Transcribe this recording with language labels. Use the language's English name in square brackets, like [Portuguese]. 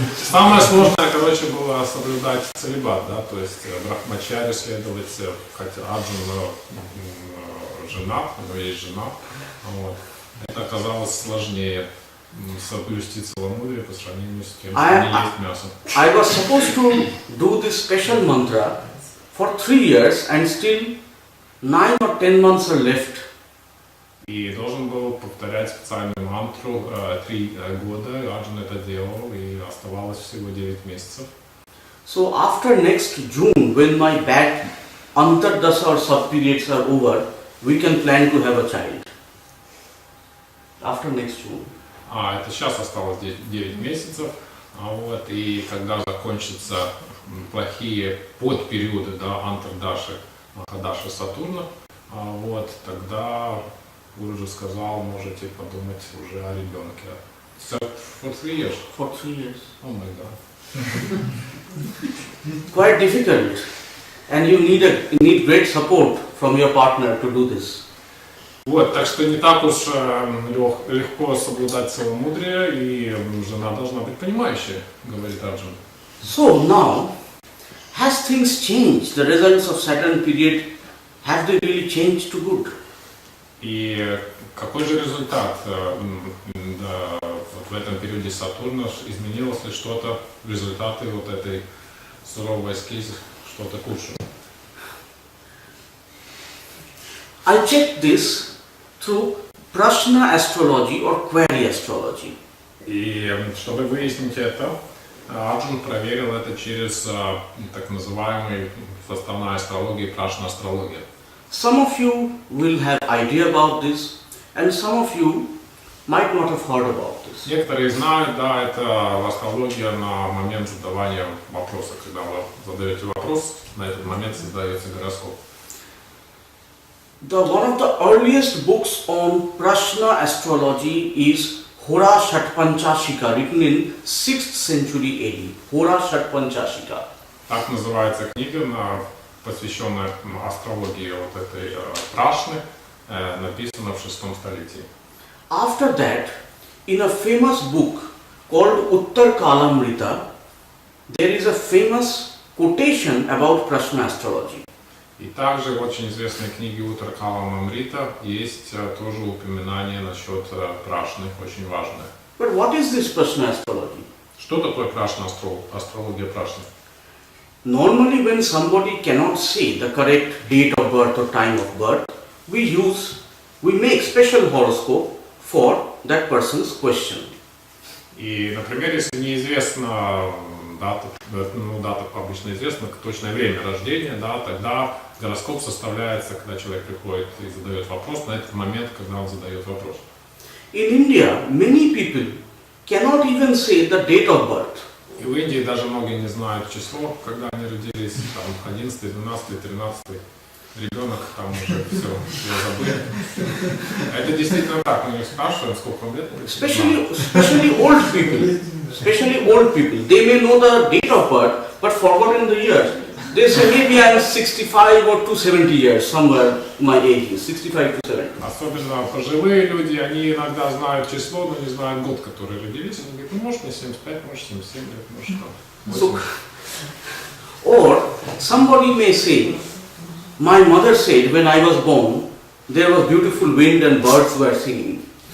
[Russian] Самое сложное, было соблюдать целибат, да, то есть брахмачаре следовать, хотя Арджун женат, у него есть жена, вот. Это оказалось сложнее соблюсти целомудрие по сравнению с тем, что не есть мясо. [English] I was supposed to do this special mantra for 3 years and still 9 or 10 months are left. [Russian] И должен был повторять специальную мантру 3 года, Арджун это делал, и оставалось всего 9 месяцев. [English] So after next June, when my bad Antardasa or sub-periods are over, we can plan to have a child. After next June. [Russian] Это сейчас осталось 9 месяцев, вот, и когда закончатся плохие подпериоды, да, Антардаши, Махадаши Сатурна, вот, тогда Гуру же сказал, можете подумать уже о ребенке. [English] For 3 years? For 3 years. Oh my God. Quite difficult, and you need great support from your partner to do this. [Russian] Вот, так что не так уж легко соблюдать целомудрие, и жена должна быть понимающая, говорит Арджун. [English] So now, has things changed? The results of Saturn period, have they really changed to good? [Russian] И какой же результат да, вот в этом периоде Сатурна? Изменилось ли что-то, результаты вот этой суровой аскезы, что-то к лучшему? [English] I checked this through Prashna astrology or query astrology. [Russian] И чтобы выяснить это, Арджун проверил это через так называемый составная астрология, Прашна астрология. [English] Some of you will have idea about this, and some of you might not have heard about this. [Russian] Некоторые знают, да, это астрология на момент задавания вопроса. Когда вы задаете вопрос, на этот момент создается гороскоп. [English] One of the earliest books on Prashna astrology is Hora Shatpanchashika, written in 6th century AD. Hora Shatpanchashika. [Russian] Так называется книга, посвященная астрологии вот этой Прашны, написана в 6 столетии. [English] After that, in a famous book called Uttar Kalamrita, there is a famous quotation about Prashna astrology. [Russian] И также в очень известной книге Уттар Каламамрита есть тоже упоминание насчет Прашны, очень важное. [English] But what is this Prashna astrology? [Russian] Что такое Прашна астрология Прашны? [English] Normally when somebody cannot say the correct date of birth or time of birth, we make special horoscope for that person's question. [Russian] И, например, если неизвестна дата, дата обычно известна, точное время рождения, да, тогда гороскоп составляется, когда человек приходит и задает вопрос, на этот момент, когда он задает вопрос. [English] In India, many people cannot even say the date of birth. [Russian] И в Индии даже многие не знают число, когда они родились, там 11, 12, 13, ребенок, там уже все забыли. Это действительно так, мы их спрашиваем, сколько вам лет. [English] Especially old people, they may know the date of birth, but forgotten the years. They say maybe I am 65 or to 70 years, somewhere my age is 65 to 70. [Russian] Особенно пожилые люди, они иногда знают число, но не знают год, который родились. Они говорят, ну может мне 75, может 77 лет, может там 80. [English] Or somebody may say, my mother said when I was born, there was beautiful wind and birds were singing.